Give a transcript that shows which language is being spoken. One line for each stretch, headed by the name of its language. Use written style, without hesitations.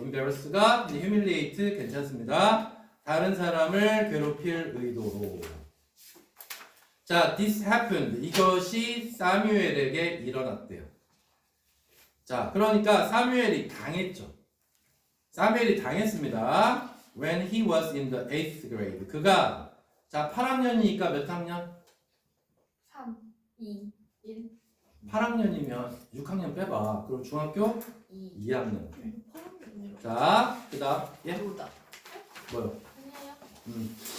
Korean: embarrass가 이제 humiliate 괜찮습니다. 다른 사람을 괴롭힐 의도로. 자,
English: this happened.
Korean: 이것이 사뮤엘에게 일어났대요. 자, 그러니까 사뮤엘이 당했죠. 사뮤엘이 당했습니다.
English: When he was in the 8th grade.
Korean: 그가 자 8학년이니까 몇 학년? 3, 2, 1, 8학년이면 6학년 빼봐. 그럼 중학교 2. 2학년. 파란색이네요. 자, 그 다음 예? 보다. 뭐요? 아니에요.